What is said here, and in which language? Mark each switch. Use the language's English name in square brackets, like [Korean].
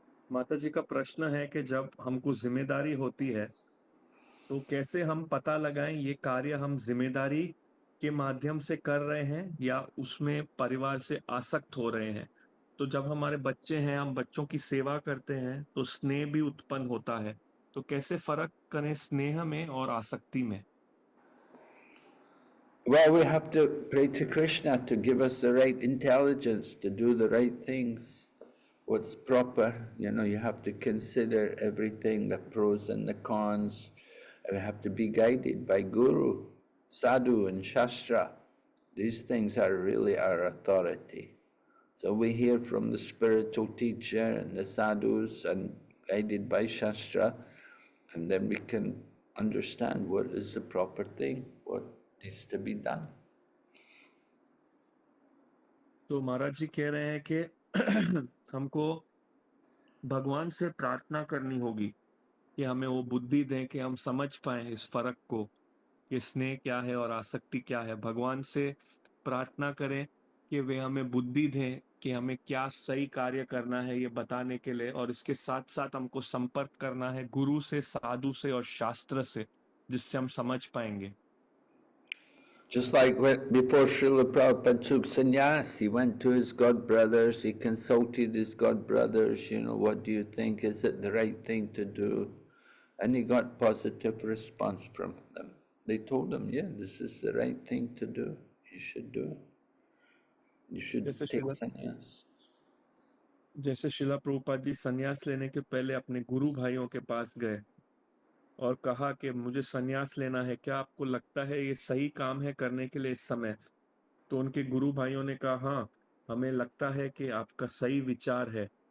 [Hindi] माता जी का प्रश्न है कि जब हमको जिम्मेदारी होती है तो कैसे हम पता लगाएं ये कार्य हम जिम्मेदारी के माध्यम से कर रहे हैं या उसमें परिवार से आसक्त हो रहे हैं। तो जब हमारे बच्चे हैं, हम बच्चों की सेवा करते हैं तो स्नेह भी उत्पन्न होता है, तो कैसे फर्क करें स्नेह में और आसक्ति में? [English] Well, we have to pray to Krishna to give us the right intelligence to do the right things, what's proper. You have to consider everything, the pros and the cons. We have to be guided by Guru, Sadhu, and Shastra. These things are really our authority. So we hear from the spiritual teacher and the sadhus and guided by Shastra, and then we can understand what is the proper thing, what needs to be done. [Hindi] तो महाराज जी कह रहे हैं कि हमको भगवान से प्रार्थना करनी होगी कि हमें वो बुद्धि दें कि हम समझ पाए इस फर्क को कि स्नेह क्या है और आसक्ति क्या है। भगवान से प्रार्थना करें कि वे हमें बुद्धि दें कि हमें क्या सही कार्य करना है ये बताने के लिए, और इसके साथ साथ हमको संपर्क करना है गुरु से, साधु से और शास्त्र से, जिससे हम समझ पाएंगे। [English] Just like before Srila Prabhupada took sannyas, he went to his god brothers, he consulted his god brothers, what do you think, is it the right thing to do? And he got positive response from them. They told him, yeah, this is the right thing to do. You should do it. You should [Hindi] जैसे [English] take [Hindi] शिला [English] sannyas. [Hindi] जैसे शिला प्रभुपाद जी संन्यास लेने के पहले अपने गुरु भाइयों के पास गए और कहा कि मुझे संन्यास लेना है, क्या आपको लगता है ये सही काम है करने के लिए इस समय? तो उनके गुरु भाइयों ने कहा हाँ, हमें लगता है कि आपका सही विचार है।